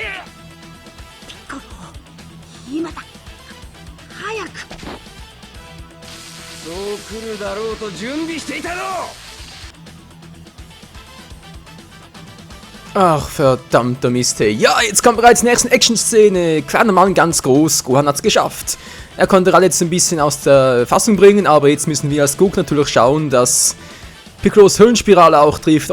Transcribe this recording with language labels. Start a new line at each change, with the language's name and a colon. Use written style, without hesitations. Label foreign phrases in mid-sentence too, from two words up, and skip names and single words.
Japanese: ピッコロ今だ。早く。そう来るだろうと準備していたろ。
German: Ach, verdammter Mist, hey. Ja, jetzt kommt bereits die nächste Action-Szene. Kleiner Mann, ganz groß. Gohan hat's geschafft. Er konnte Raditz jetzt ein bisschen aus der Fassung bringen, aber jetzt müssen wir als Goku natürlich schauen, dass Piccolos Höllenspirale auch trifft.